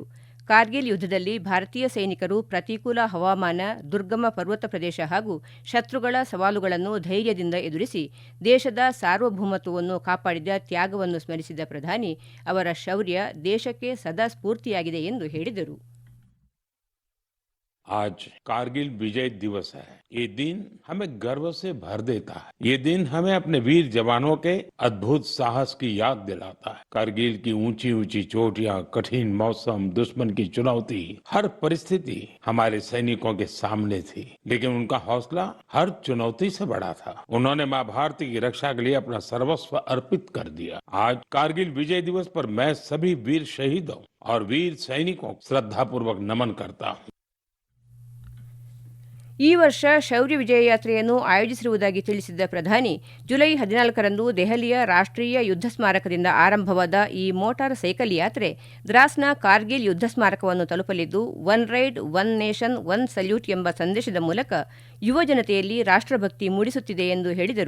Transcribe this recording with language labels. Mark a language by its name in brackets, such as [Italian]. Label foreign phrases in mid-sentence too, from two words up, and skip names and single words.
[Kannada] ಕಾರ್ಗಿಲ್ ಯುದ್ಧದಲ್ಲಿ ಭಾರತೀಯ ಸೈನಿಕರು ಪ್ರತಿಕೂಲ ಹವಾಮಾನ, ದುರ್ಗಮ ಪರ್ವತ ಪ್ರದೇಶ ಹಾಗೂ ಶತ್ರುಗಳ ಸವಾಲುಗಳನ್ನು ಧೈರ್ಯದಿಂದ ಎದುರಿಸಿ ದೇಶದ ಸಾರ್ವಭೌಮತ್ವವನ್ನು ಕಾಪಾಡಿದ ತ್ಯಾಗವನ್ನು ಸ್ಮರಿಸಿದ ಪ್ರಧಾನಿ ಅವರ ಶೌರ್ಯ ದೇಶಕ್ಕೆ ಸದಾ ಸ್ಫೂರ್ತಿಯಾಗಿದೆ ಎಂದು ಹೇಳಿದರು. [Hindi] आज कारगिल विजय दिवस है। ये दिन हमें गर्व से भर देता है। ये दिन हमें अपने वीर जवानों के अद्भुत साहस की याद दिलाता है। कारगिल की ऊंची ऊंची चोटियां, कठिन मौसम, दुश्मन की चुनौती, हर परिस्थिति हमारे सैनिकों के सामने थी, लेकिन उनका हौसला हर चुनौती से बड़ा था। उन्होंने मां भारती की रक्षा के लिए अपना सर्वस्व अर्पित कर दिया। आज कारगिल विजय दिवस पर मैं सभी वीर शहीदों और वीर सैनिकों को श्रद्धापूर्वक नमन करता हूँ. [Kannada] ಈ ವರ್ಷ ಶೌರ್ಯ ವಿಜಯ ಯಾತ್ರೆಯನ್ನು ಆಯೋಜಿಸಿರುವುದಾಗಿ ತಿಳಿಸಿದ ಪ್ರಧಾನಿ, ಜುಲೈ 14ರಂದು ದೆಹಲಿಯ ರಾಷ್ಟ್ರೀಯ ಯುದ್ಧ ಸ್ಮಾರಕದಿಂದ ಆರಂಭವಾದ ಈ ಮೋಟಾರ್ ಸೈಕಲ್ ಯಾತ್ರೆ ದ್ರಾಸ್ನ ಕಾರ್ಗಿಲ್ ಯುದ್ಧ ಸ್ಮಾರಕವನ್ನು ತಲುಪಲಿದ್ದು, [English] one ride, one nation, one salute [Kannada] ಎಂಬ ಸಂದೇಶದ ಮೂಲಕ ಯುವ ಜನತೆಯಲ್ಲಿ ರಾಷ್ಟ್ರಭಕ್ತಿ ಮೂಡಿಸುತ್ತಿದೆ ಎಂದು ಹೇಳಿದರು.